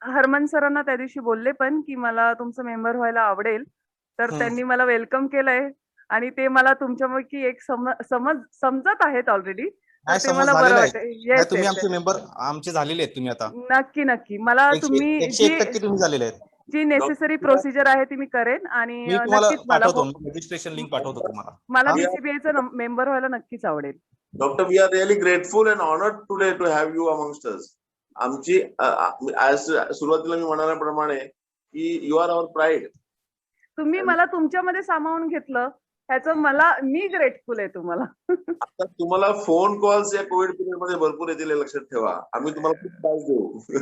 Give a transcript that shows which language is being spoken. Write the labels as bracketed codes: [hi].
[mr] हरमन सरांना त्या दिवशी बोलले पण की मला तुमचं मेंबर व्हायला आवडेल, तर त्यांनी मला वेलकम केलंय आणि ते मला तुमच्यापैकी एक समजत आहेत ऑलरेडी. ते मला बरं वाटतं. तुम्ही आमचे मेंबर आमचे झालेले आहेत तुम्ही आता. नक्की मला तुम्ही 101% तुम्ही झालेले आहेत. जी नेसेसरी प्रोसिजर आहे ती मी करेन आणि मी तुम्हाला नक्कीच पाठवतो, रजिस्ट्रेशन लिंक पाठवतो तुम्हाला. मला BCBA मेंबर व्हायला नक्कीच आवडेल. [en] Doctor, we are really grateful and honored today to have you amongst us. [mr] आमची सुरुवातीला मी म्हणाल्याप्रमाणे की [en] You are our pride. [mr] तुम्ही मला तुमच्यामध्ये सामावून घेतलं ह्याचं मी ग्रेटफुल आहे तुम्हाला. आता तुम्हाला फोन कॉल्स या कोविड पिरियड मध्ये भरपूर येतील, लक्षात ठेवा. आम्ही तुम्हाला खूप त्रास देऊ.